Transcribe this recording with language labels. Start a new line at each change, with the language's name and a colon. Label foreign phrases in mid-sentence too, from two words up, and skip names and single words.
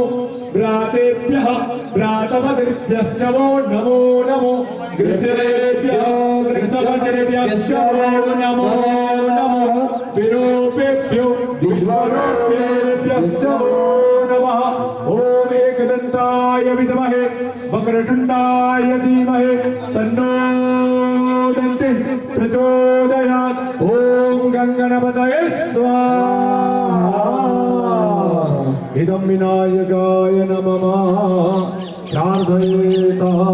Sanskrit: ભ્રાતેભ્યઃ ભ્રાતપતિભ્યશ્ચ વો નમો નમો. ગૃહ્સેભ્યઃ ગૃહ્સપતિભ્યશ્ચ વો નમો નમો. વિરૂપેભ્યો વિશ્વરૂપેભ્યશ્ચ વો નમઃ. ઓમ એકદંત वक्रतुंडाय विद्महे वक्रतुंडाय धीमहि तन्नो दन्ति प्रचोदयात् ओम गंगणपतये स्वाहा इदं विनायकाय नमः प्रार्थयेता